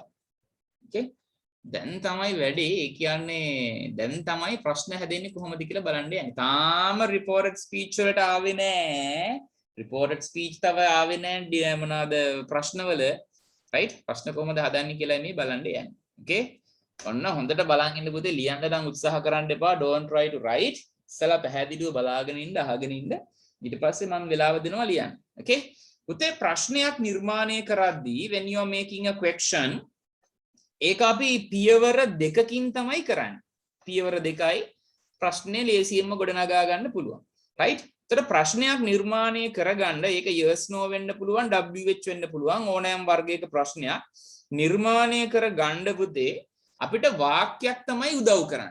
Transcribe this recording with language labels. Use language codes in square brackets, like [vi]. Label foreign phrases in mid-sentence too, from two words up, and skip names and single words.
[si] okay දැන් තමයි වැඩේ. ඒ කියන්නේ දැන් තමයි ප්‍රශ්න හැදෙන්නේ කොහොමද කියලා බලන්න යන්නේ. තාම [en] reported speech [si] වලට ආවේ නෑ. [en] reported speech [si] තව ආවේ නෑ මොනවාද ප්‍රශ්නවල. right ප්‍රශ්න කොහොමද හදන්නේ කියලා මේ බලන්න යන්නේ. okay ඔන්න හොඳට බලන් ඉන්න පුතේ. ලියන්න නම් උත්සාහ කරන්න එපා. [en] don't try to write. [si] ඉස්සලා පැහැදිලිව බලාගෙන ඉන්න අහගෙන ඉන්න. ඊට පස්සේ මම වෙලාව දෙනවා ලියන්න. okay පුතේ ප්‍රශ්නයක් නිර්මාණය කරද්දී [en] when you are making a question [si] ඒක අපි පියවර දෙකකින් තමයි කරන්නේ. පියවර දෙකයි ප්‍රශ්නේ ලේසියෙන්ම ගොඩනගා ගන්න පුළුවන්. [en] right? [si] ඒතර ප්‍රශ්නයක් නිර්මාණය කරගන්න ඒක [en] yes no [si] වෙන්න පුළුවන්, WH වෙන්න පුළුවන් ඕනෑම වර්ගයක ප්‍රශ්නයක් නිර්මාණය කරගන්න පුතේ අපිට වාක්‍යයක් තමයි උදව් කරන්නේ.